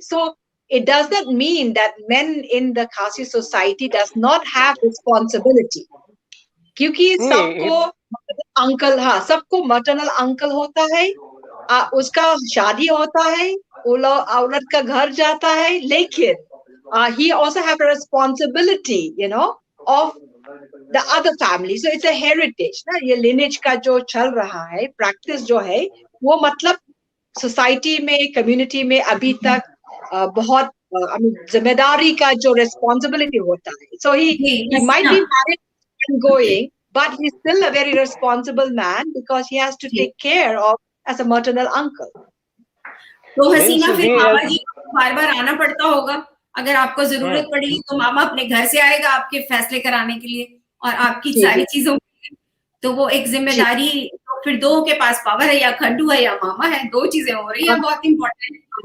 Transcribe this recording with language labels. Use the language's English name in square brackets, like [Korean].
[English] So it does not mean that men in the Khasi society does not have responsibility, [Hindi] क्योंकि सबको uncle सबको maternal uncle होता है, उसका शादी होता है, औरत का घर जाता है, [English] लेकिन he also have a responsibility, of the other family. So it's a heritage [Hindi] ना, ये lineage का जो चल रहा है, practice जो है वो मतलब society में, community में अभी तक बहुत जिम्मेदारी का जो responsibility होता है। [English] So he might be married and going, but he's still a very responsible man because he has to take care of as a maternal uncle. [Hindi] तो हसीना फिर मामा जी को बार-बार आना पड़ता होगा, अगर आपको जरूरत पड़ेगी तो मामा अपने घर से आएगा आपके फैसले कराने के लिए और आपकी सारी चीजों के लिए। तो वो एक जिम्मेदारी, तो फिर दो के पास पावर है, या खड्डू है या मामा है, दो चीजें हो रही है, बहुत इम्पोर्टेंट।